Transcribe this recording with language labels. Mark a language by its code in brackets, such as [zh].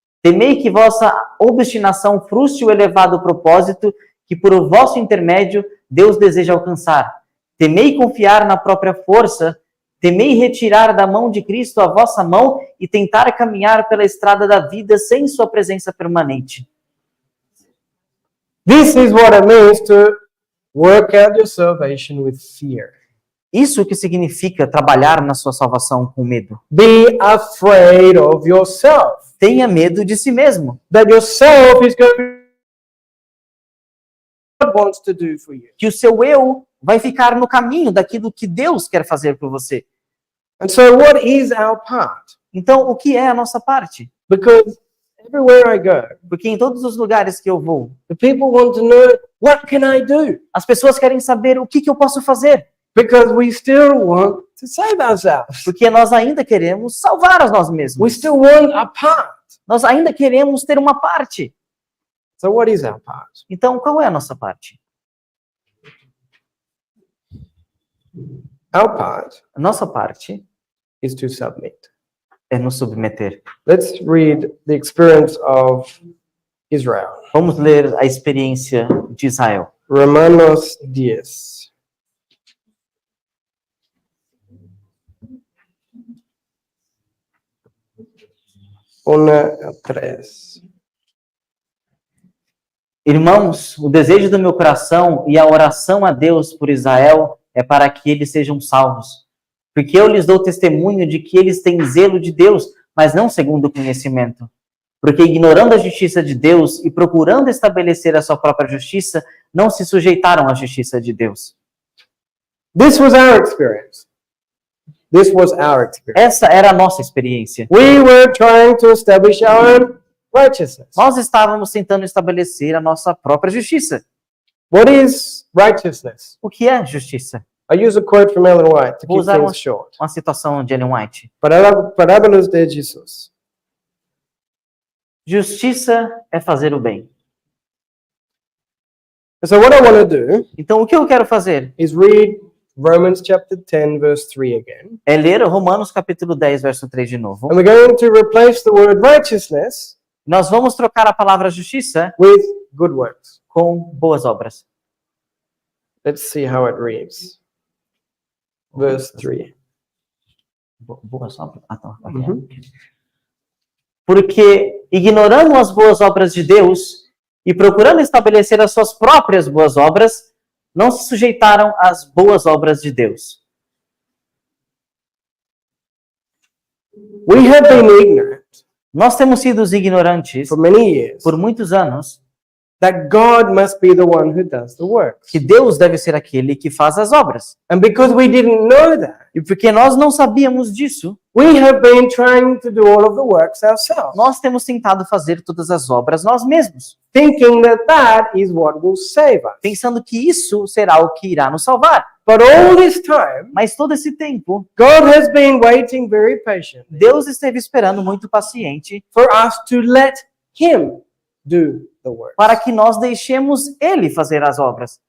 [pt] Temei que vossa obstinação frustre o elevado propósito que por o vosso intermédio Deus deseja alcançar. Temei confiar na própria força, temei retirar da mão de Cristo a vossa mão e tentar caminhar pela estrada da vida sem sua presença permanente. [en] This is what it means to work out your salvation with fear. [pt] Isso que significa trabalhar na sua salvação com medo. [en] Be afraid of yourself. [pt] Tenha medo de si mesmo. [en] That yourself is going to God wants to do for you. [pt] Que o seu eu vai ficar no caminho daquilo que Deus quer fazer por você. [en] And so what is our part? [pt] Então, o que é a nossa parte? [en] Because everywhere I go, [pt] Porque em todos os lugares que eu vou, [en] the people want to know, what can I do? [pt] as pessoas querem saber o que eu posso fazer. [en] Because we still want to save ourselves. [pt] Porque nós ainda queremos salvar a nós [en] We [pt] mesmos. [en] still want a part. [pt] Nós ainda queremos ter uma parte. [en] So what is our part? [pt] Então, qual é a nossa parte? [en] Our part [pt] A nossa parte [en] is to submit. [pt] é nos submeter. [en] Let's read the experience of Israel. [pt] Vamos ler a experiência de Israel. Romanos 10. Una a 3. Irmãos, o desejo do meu coração e a oração a Deus por Israel é para que eles sejam salvos. Porque eu lhes dou testemunho de que eles têm zelo de Deus, mas não segundo o conhecimento. Porque ignorando a justiça de Deus e procurando estabelecer a sua própria justiça, não se sujeitaram à justiça de Deus. [en] This was our experience. This was our experience. [pt] Essa era a nossa experiência. [en] We were trying to establish our own righteousness. [pt] Nós estávamos tentando estabelecer a nossa própria justiça. [en] What is righteousness? [pt] O que é justiça? [en] I use a quote from Ellen White to [pt] Vou [en] keep [pt] usar [en] things short. [pt] uma citação de Ellen White. Parábolas de Jesus. Justiça é fazer o bem. [en] So what I want to do [pt] Então, o que eu quero fazer [en] is read Romans chapter 10, verse 3 again. [pt] é ler Romanos capítulo 10, verso 3 de novo. [en] And we're going to replace the word righteousness [pt] Nós vamos trocar a palavra justiça [en] with good works. [pt] com boas obras. [en] Let's see how it reads. Verse 3. [pt] Boas obras? Ah, tá. Uhum. Porque ignorando as boas obras de Deus e procurando estabelecer as suas próprias boas obras, não se sujeitaram às boas obras de Deus. [en] We have been ignorant [pt] Nós temos sido os ignorantes [en] for many years [pt] por muitos anos [en] that God must be the one who does the works. [pt] que Deus deve ser aquele que faz as obras. [en] And because we didn't know that, [pt] E porque nós não sabíamos disso, [en] we have been trying to do all of the works ourselves, [pt] nós temos tentado fazer todas as obras nós mesmos, [en] thinking that that is what will save us. [pt] pensando que isso será o que irá nos salvar. [en] But all this time, [pt] Mas todo esse tempo, [en] God has been waiting very patiently [pt] Deus esteve esperando muito paciente [en] for us to let Him do the work. [pt] para que nós deixemos Ele fazer as obras.